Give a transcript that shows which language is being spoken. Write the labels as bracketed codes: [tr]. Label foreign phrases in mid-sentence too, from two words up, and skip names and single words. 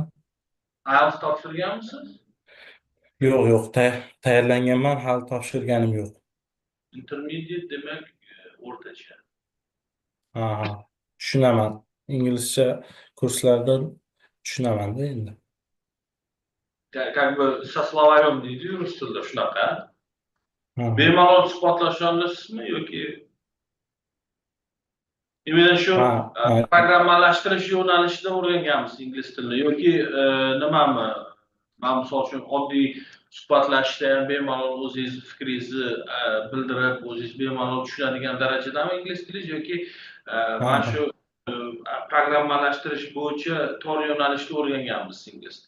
[uz] IELTS topshirganmisiz? Yo'q, tayyorlanganman, hali topshirganim yo'q. Intermediate demak o'rtacha. Ha, tushunaman. Inglizcha kurslardan tushunaman-da endi. [ru] Как бы со словарем [uz] deydi rus tilida shunaqa. Bemalol suhbatlashishlarsizmi yoki imенно shu programmalashtirish yo'nalishida o'rganganmisiz ingliz tilini yoki nimami? Men misol uchun oddiy suhbatlashishda ham bemalol o'zingiz fikringizni bildirib, o'zingiz bemalol tushunadigan darajadami ingliz tilingiz yoki mana shu programmalashtirish bo'yicha tor yo'nalishda o'rganganmisiz ingliz tilini?